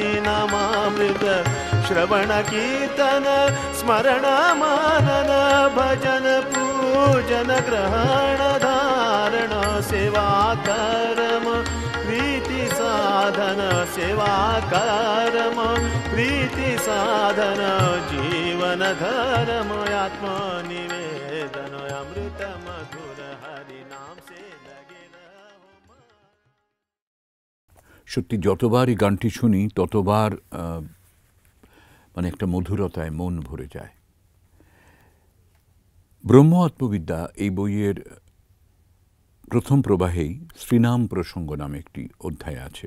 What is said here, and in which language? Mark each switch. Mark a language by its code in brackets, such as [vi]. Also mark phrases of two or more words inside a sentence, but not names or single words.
[hi] नामामृत श्रवण कीर्तन स्मरण मनन, भजन पूजन ग्रहण धारण सेवा कर्म प्रीति साधन, सेवा कर्म प्रीति साधन जीवन धर्म आत्मनिवेदन, अमृत मधुर हरि नाम से लगे रहो। [bn] সত্যি যতবার এই গানটি শুনি ততবার মানে একটা মধুরতায় মন ভরে যায়। ব্রহ্ম আত্মবিদ্যা এই বইয়ের প্রথম প্রবাহেই শ্রীনাম প্রসঙ্গ নামে একটি অধ্যায় আছে।